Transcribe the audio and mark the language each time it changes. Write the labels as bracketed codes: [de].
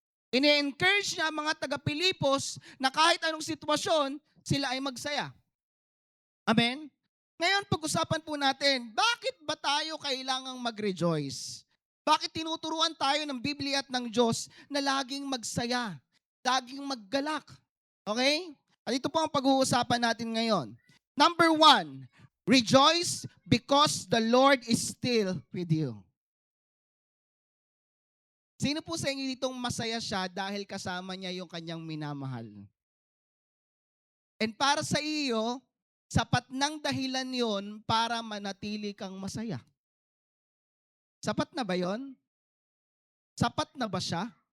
[tl] Ini-encourage niya ang mga taga-Pilipos na kahit anong sitwasyon, sila ay magsaya. Amen? Ngayon, pag-usapan po natin, bakit ba tayo kailangang mag-rejoice? Bakit tinuturuan tayo ng Biblia at ng Diyos na laging magsaya, laging maggalak? Okay? At ito po ang pag-uusapan natin ngayon. [en] Number 1, rejoice because the Lord is still with you. [tl] Sino po sa inyo ditong masaya siya dahil kasama niya yung kanyang minamahal? And para sa iyo, sapat ng dahilan yon para manatili kang masaya. Sapat na ba yon? Sapat na ba siya?